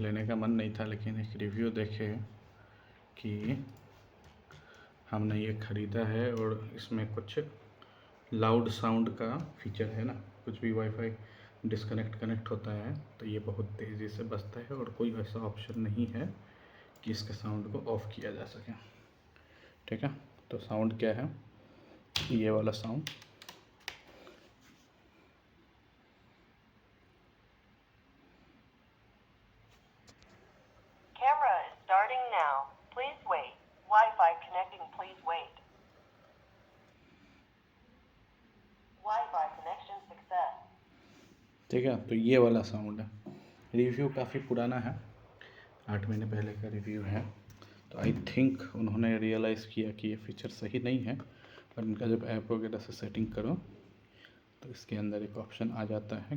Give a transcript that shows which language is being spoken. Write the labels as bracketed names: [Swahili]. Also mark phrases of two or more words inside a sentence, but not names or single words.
[Hindi] लेने का मन नहीं था, लेकिन एक रिव्यू देखे कि हमने ये ख़रीदा है और इसमें कुछ [English] loud sound [Hindi] का फीचर है ना। कुछ भी [English] WiFi disconnect connect [Hindi] होता है तो ये बहुत तेज़ी से बजता है, और कोई ऐसा ऑप्शन नहीं है कि इसके साउंड को ऑफ़ किया जा सके। ठीक है, तो साउंड क्या है, ये वाला साउंड। [English] Camera is starting now. Please wait. Wi-Fi connecting. Please wait. Wi-Fi connection success. [Hindi] ठीक है, तो ये वाला साउंड है। रिव्यू काफ़ी पुराना है, 8 महीने पहले का रिव्यू है। तो [English] I think [Hindi] उन्होंने रियलाइज़ किया कि ये फीचर सही नहीं है। पर इनका जब ऐप वगैरह से सेटिंग करो तो इसके अंदर एक ऑप्शन आ जाता है।